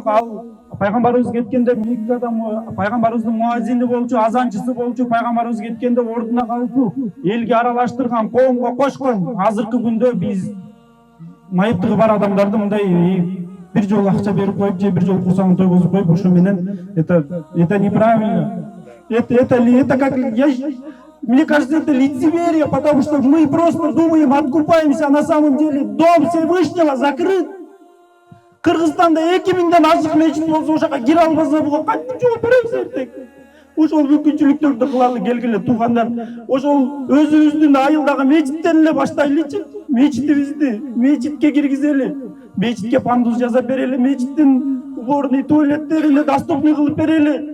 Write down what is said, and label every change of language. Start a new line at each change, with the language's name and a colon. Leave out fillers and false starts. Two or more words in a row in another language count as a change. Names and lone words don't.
Kyrgyz: Ал пайгамбарыбыз кеткенде Меккада пайгамбарыбыздын муазини болчу, азанчысы болчу, пайгамбарыбыз кеткенде ордуна калчу, элге аралаштырган, коомго кошкон. Азыркы күндө биз майыптыгы бар адамдарды мындай бир жолу акча берип коюп, же бир жолу курсагын тойгозуп коюп, ошо менен
Russian: это неправильно. Это как, мне кажется, это лицемерие, потому что мы просто думаем, откупаемся, а на самом деле дом Всевышнего закрыт.
Kyrgyz: Кыргызстанда 2000ден ашык мечит болсо, ошака кире албаса, буга кантип жооп беребиз эртең? Ошол мүмкүнчүлүктөрдү кылалы, келгиле туугандар. Ошол өзүбүздүн айылдагы мечиттен эле баштайлычы. Мечитке киргизели. Мечитке пандус жасап берели, мечиттин уборный туалеттерине доступный кылып берели.